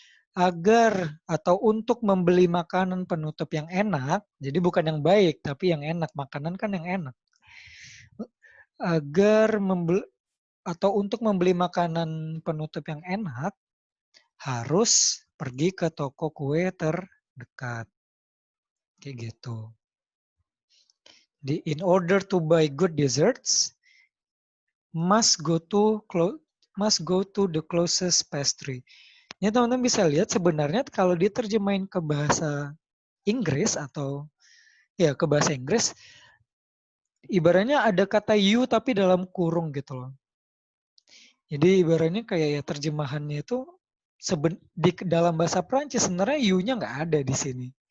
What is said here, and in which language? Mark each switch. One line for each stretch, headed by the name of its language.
Indonesian: Agar atau untuk membeli makanan penutup yang enak, jadi bukan yang baik, tapi yang enak. Makanan kan yang enak. Agar membeli atau untuk membeli makanan penutup yang enak, harus pergi ke toko kue terdekat. Kayak gitu.
English: In order to buy good desserts, must go to the closest pastry.
Indonesian: Ini teman-teman bisa lihat sebenarnya kalau diterjemahin ke bahasa Inggris atau ya ke bahasa Inggris, ibaratnya ada kata you tapi dalam kurung gitu loh. Jadi ibaratnya kayak ya terjemahannya itu di dalam bahasa Prancis sebenarnya you-nya nggak ada di sini.